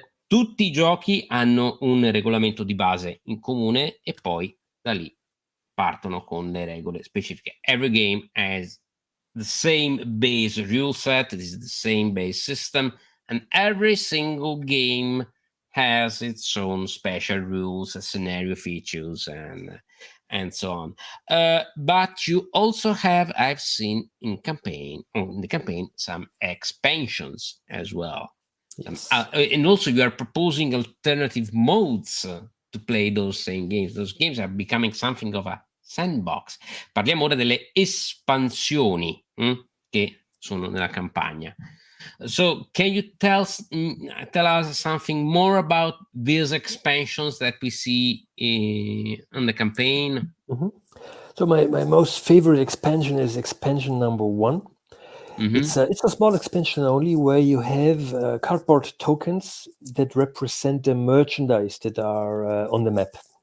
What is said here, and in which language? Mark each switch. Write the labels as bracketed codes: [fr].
[it] Tutti i giochi hanno un regolamento di base in comune e poi da lì partono con le regole specifiche. [en] Every game has the same base rule set, it is the same base system, and every single game has its own special rules, scenario features, and so on. But you also have, I've seen in the campaign, some expansions as well. Yes. And also you are proposing alternative modes to play those same games. Those games are becoming something of a sandbox. [it] Parliamo ora delle espansioni che sono nella campagna. [en] So can you tell us something more about these expansions that we see on the campaign? Mm-hmm. So my most favorite expansion is expansion number 1. Mm-hmm. It's a small expansion only, where you have cardboard tokens that represent the merchandise that are on the map.